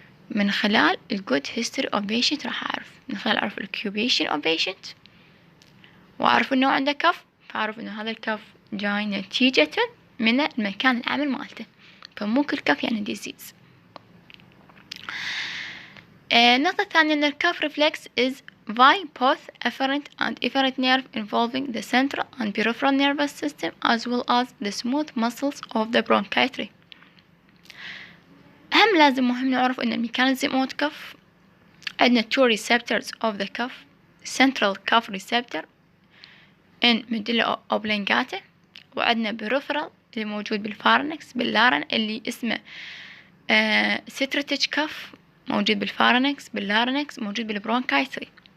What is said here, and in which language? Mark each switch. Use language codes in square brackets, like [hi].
[ar] من خلال الجود هيستوري أوف بيشنت راح أعرف، من خلال أعرف الكيوبيشن أوف بيشنت، وأعرف إنه عنده كف، فأعرف إنه هذا الكف جاي نتيجة من المكان العمل مالته، فمو كل كف يعني ديزيز. النقطة الثانية أن الكف [en] reflex is by both afferent and efferent nerve involving the central and peripheral nervous system as well as the smooth muscles of the bronchiectasis. [ar] مهم نعرف أن الميكانيزم أوف كف عندنا [en] two receptors of the cuff: central cuff receptor in medulla oblongata، [ar] وعندنا peripheral اللي موجود بالفارنكس باللارن اللي اسمه ستراتيج كف، موجود بالفارنكس باللارنكس، موجود بالبرونكايتري.